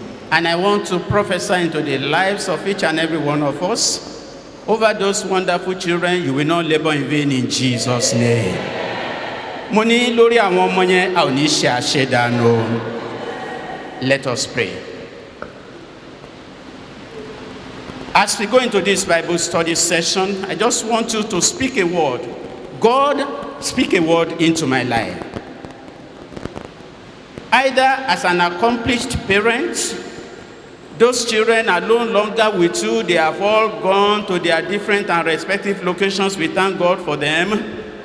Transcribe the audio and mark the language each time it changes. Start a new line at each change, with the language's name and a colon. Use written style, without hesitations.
English: And I want to prophesy into the lives of each and every one of us. Over those wonderful children, you will not labor in vain in Jesus' name.
Yoruba: Mo ní lórí àwọn ọmọ yẹn, a ò ní ṣe àṣedànù.
English: Let us pray. As we go into this Bible study session, I just want you to speak a word. God, speak a word into my life. Either as an accomplished parent, those children are no longer with you, they have all gone to their different and respective locations, we thank God for them.